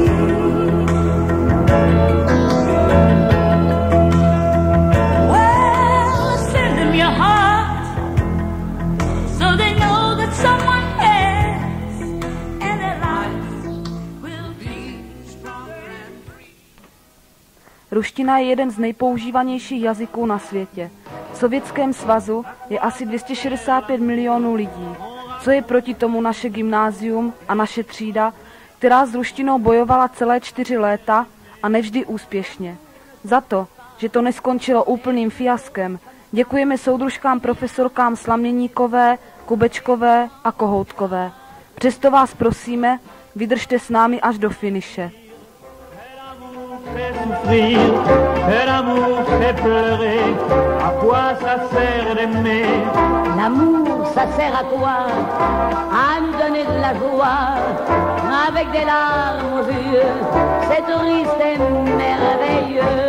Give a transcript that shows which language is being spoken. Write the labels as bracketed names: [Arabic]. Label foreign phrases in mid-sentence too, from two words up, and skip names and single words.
[English] Well, send them your heart so they know that someone cares and their lives will be stronger and free. [Czech] Ruština je jeden z nejpoužívanějších jazyků na světě. V Sovětském svazu je asi 265 milionů lidí. Co je proti tomu naše gymnázium a naše třída, která s ruštinou bojovala celé 4 léta a nevždy úspěšně. Za to, že to neskončilo úplným fiaskem, děkujeme soudružkám profesorkám Slaměníkové, Kubečkové a Kohoutkové. Přesto vás prosíme, vydržte s námi až do finiše. [French] Faire l'amour fait pleurer, à quoi ça sert d'aimer? L'amour, ça sert à quoi? À nous donner de la joie, avec des larmes aux yeux, c'est triste et merveilleux.